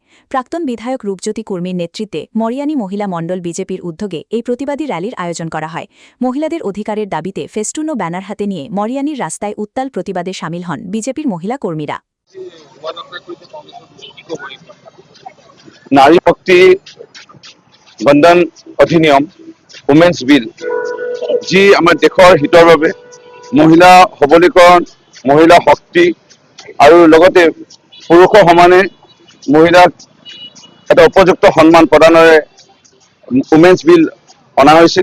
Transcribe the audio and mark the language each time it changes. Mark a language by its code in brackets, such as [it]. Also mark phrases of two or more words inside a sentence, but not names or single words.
[bn] প্রাক্তন বিধায়ক রূপজ্যোতি কুর্মীর নেতৃত্বে মরিয়ানি মহিলা মণ্ডল বিজেপির উদ্যোগে এই প্রতিবাদী র্যালির আয়োজন করা হয়। মহিলাদের অধিকারের দাবিতে ফেস্টুন ও ব্যানার হাতে নিয়ে মরিয়ানির রাস্তায় উত্তাল প্রতিবাদে সামিল হন বিজেপির মহিলা কর্মীরা। [as] নারী শক্তি বন্ধন অধিনিয়ম [en] Women's Bill [as] যি আমাৰ দেশৰ হিতৰ বাবে মহিলা সবলীকৰণ মহিলা শক্তি আৰু লগতে পুৰুষৰ সমানে মহিলাক এটা উপযুক্ত সন্মান প্ৰদানেৰে [en] Women's Bill [as] অনা হৈছিল।